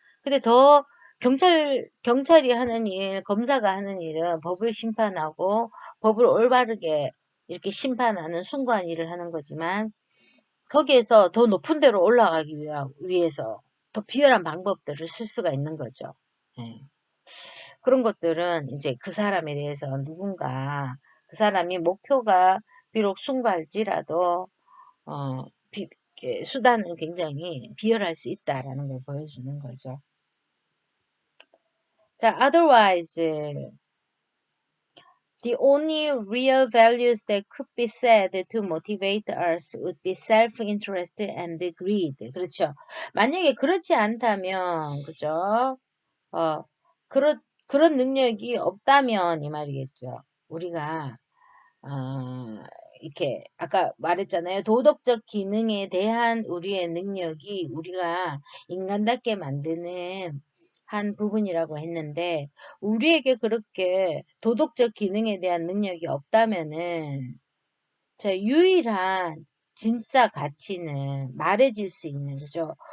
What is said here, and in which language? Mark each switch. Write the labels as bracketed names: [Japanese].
[Korean] 근데 더 경찰이 하는 일, 검사가 하는 일은 법을 심판하고 법을 올바르게 이렇게 심판하는 숭고한 일을 하는 거지만 거기에서 더 높은 데로 올라가기 위해서 더 비열한 방법들을 쓸 수가 있는 거죠. 예. 그런 것들은 이제 그 사람에 대해서 누군가 그 사람이 목표가 비록 숭고할지라도 어, 수단은 굉장히 비열할 수 있다라는 걸 보여주는 거죠. [English] 자, otherwise the only real values that could be said to motivate us would be self-interest and greed. [Korean] 그렇죠. 만약에 그렇지 않다면, 그죠? 어, 그런 능력이 없다면 이 말이겠죠. 우리가 이렇게 아까 말했잖아요. 도덕적 기능에 대한 우리의 능력이 우리가 인간답게 만드는 한 부분이라고 했는데 우리에게 그렇게 도덕적 기능에 대한 능력이 없다면은 유일한 진짜 가치는 말해질 수 있는 그죠?